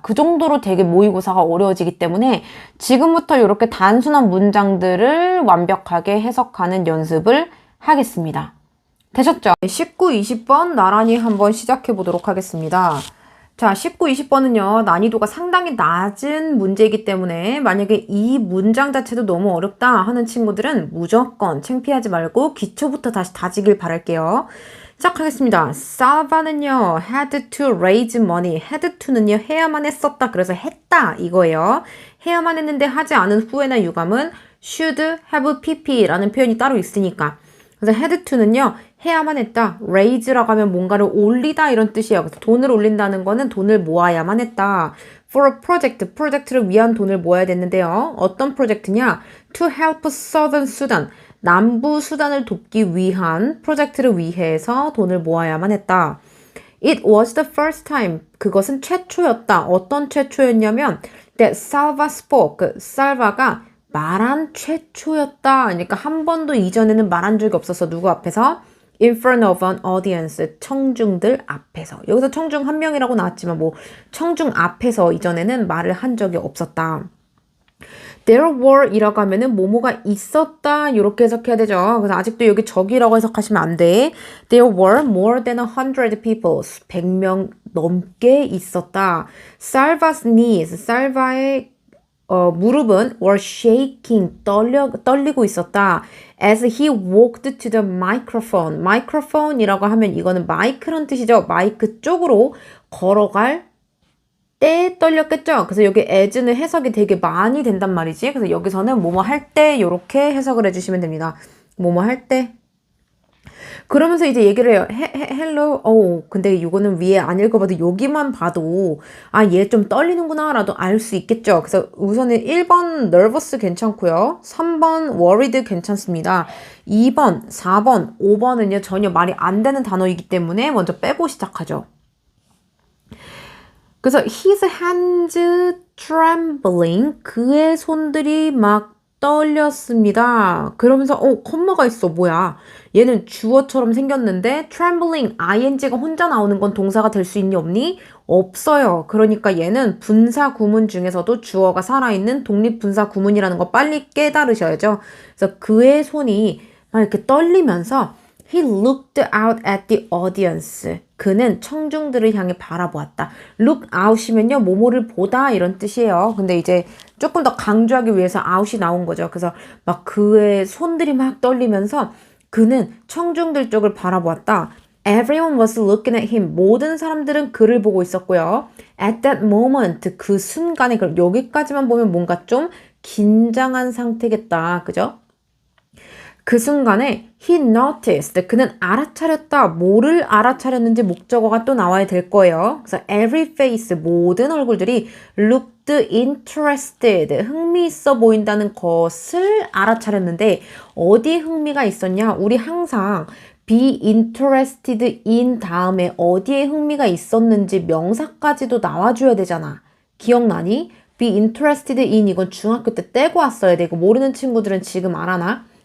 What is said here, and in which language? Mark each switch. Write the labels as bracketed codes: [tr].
[ko] 그 정도로 되게 모의고사가 어려워지기 때문에 지금부터 이렇게 단순한 문장들을 완벽하게 해석하는 연습을 하겠습니다. 되셨죠? 19, 20번 나란히 한번 시작해 보도록 하겠습니다. 자, 19, 20번은요, 난이도가 상당히 낮은 문제이기 때문에 만약에 이 문장 자체도 너무 어렵다 하는 친구들은 무조건 창피하지 말고 기초부터 다시 다지길 바랄게요. 시작하겠습니다. [en] 살바는요, had to raise money. [ko] had to는요, 해야만 했었다. 그래서 했다. 이거예요. 해야만 했는데 하지 않은 후에나 유감은 should have pp라는 표현이 따로 있으니까. 그래서 had to는요, 해야만 했다. raise라고 하면 뭔가를 올리다 이런 뜻이에요. 그래서 돈을 올린다는 거는 돈을 모아야만 했다. [en] for a project, [ko] 프로젝트를 위한 돈을 모아야 됐는데요. 어떤 프로젝트냐? [en] to help Southern Sudan, [ko] 남부 수단을 돕기 위한 프로젝트를 위해서 돈을 모아야만 했다. [en] It was the first time. [ko] 그것은 최초였다. 어떤 최초였냐면 [en] that Salva spoke. [ko] 살바가 말한 최초였다. 그러니까 한 번도 이전에는 말한 적이 없었어. 누구 앞에서? [en] In front of an audience. [ko] 청중들 앞에서. 여기서 청중 한 명이라고 나왔지만 뭐 청중 앞에서 이전에는 말을 한 적이 없었다. There were 이라고 하면은 뭐뭐가 있었다 이렇게 해석해야 되죠. 그래서 아직도 여기 적이라고 해석하시면 안 돼. [en] There were more than 100 people. [ko] 100명 넘게 있었다. [en] Salva's knees. [ko] 살바의 무릎은 [en] were shaking. [ko] 떨리고 있었다. [en] As he walked to the microphone. [ko] microphone이라고 하면 이거는 마이크란 뜻이죠. 마이크 쪽으로 걸어갈 때 떨렸겠죠? 그래서 여기 as는 해석이 되게 많이 된단 말이지. 그래서 여기서는 뭐뭐 할 때 이렇게 해석을 해주시면 됩니다. 뭐뭐 할 때. 그러면서 이제 얘기를 해요. [en] hello. [ko] 근데 이거는 위에 안 읽어봐도 여기만 봐도 아, 얘 좀 떨리는구나 라도 알 수 있겠죠. 그래서 우선은 1번 nervous 괜찮고요. 3번 worried 괜찮습니다. 2번, 4번, 5번은요 전혀 말이 안 되는 단어이기 때문에 먼저 빼고 시작하죠. [en] 그래서 his hands trembling. [ko] 그의 손들이 막 떨렸습니다. 그러면서 컴마가 있어. 뭐야? 얘는 주어처럼 생겼는데 trembling, ing가 혼자 나오는 건 동사가 될 수 있니 없니? 없어요. 그러니까 얘는 분사 구문 중에서도 주어가 살아있는 독립분사 구문이라는 거 빨리 깨달으셔야죠. 그래서 그의 손이 막 이렇게 떨리면서 [en] He looked out at the audience. [ko] 그는 청중들을 향해 바라보았다. look out이면요, 뭐뭐를 보다 이런 뜻이에요. 근데 이제 조금 더 강조하기 위해서 out이 나온 거죠. 그래서 막 그의 손들이 막 떨리면서 그는 청중들 쪽을 바라보았다. [en] Everyone was looking at him. [ko] 모든 사람들은 그를 보고 있었고요. [en] At that moment, [ko] 그 순간에, 그럼 여기까지만 보면 뭔가 좀 긴장한 상태겠다. 그죠? 그 순간에 [en] he noticed. [ko] 그는 알아차렸다. 뭐를 알아차렸는지 목적어가 또 나와야 될 거예요. [en] 그래서 every face, [ko] 모든 얼굴들이 [en] looked interested. [ko] 흥미있어 보인다는 것을 알아차렸는데 어디에 흥미가 있었냐? 우리 항상 be interested in 다음에 어디에 흥미가 있었는지 명사까지도 나와줘야 되잖아. 기억나니? be interested in 이건 중학교 때 떼고 왔어야 돼. 이거 모르는 친구들은 지금 알아나?